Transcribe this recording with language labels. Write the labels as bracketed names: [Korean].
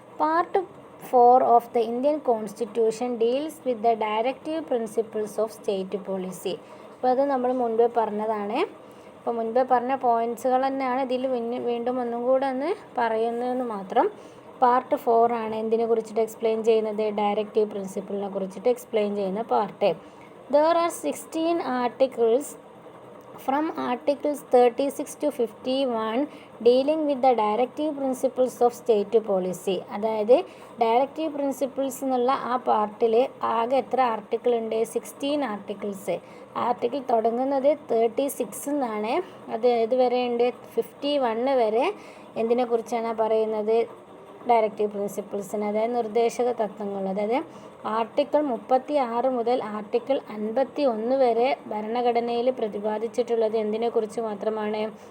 [English] പാർട്ട് 4 of the Indian Constitution deals with the directive principles of state policy. [Malayalam] അപ്പോൾ അത് നമ്മൾ മുൻപേ പറഞ്ഞതാണ്. അപ്പോൾ മുൻപേ പറഞ്ഞ പോയിൻറ്റ്സുകൾ തന്നെയാണ് ഇതിൽ വീണ്ടും ഒന്നും കൂടെ ഒന്ന് പറയുന്നതെന്ന് മാത്രം. പാർട്ട് 4 ആണ് എന്തിനെ കുറിച്ചിട്ട് എക്സ്പ്ലെയിൻ ചെയ്യുന്നത്, ഡയറക്റ്റീവ് പ്രിൻസിപ്പിളിനെ കുറിച്ചിട്ട് എക്സ്പ്ലെയിൻ ചെയ്യുന്ന part. [English] There are 16 articles from Articles 36 to 51 dealing with the directive principles of state policy. [Malayalam] അതായത് ഡയറക്റ്റീവ് പ്രിൻസിപ്പിൾസ് എന്നുള്ള ആ പാർട്ടിൽ ആകെ എത്ര ആർട്ടിക്കിൾ ഉണ്ട്? 16 ആർട്ടിക്കിൾസ്. ആർട്ടിക്കിൾ തുടങ്ങുന്നത് 36 എന്നാണ്. അത് ഇതുവരെ ഉണ്ട് 51 വരെ. എന്തിനെക്കുറിച്ചാണ് പറയുന്നത്? ഡയറക്റ്റീവ് പ്രിൻസിപ്പിൾസിന്, അതായത് നിർദ്ദേശക തത്വങ്ങൾ. അതായത് ആർട്ടിക്കിൾ 36 മുതൽ ആർട്ടിക്കിൾ 51 വരെ ഭരണഘടനയിൽ പ്രതിപാദിച്ചിട്ടുള്ളത് എന്തിനെക്കുറിച്ച് മാത്രമാണ്?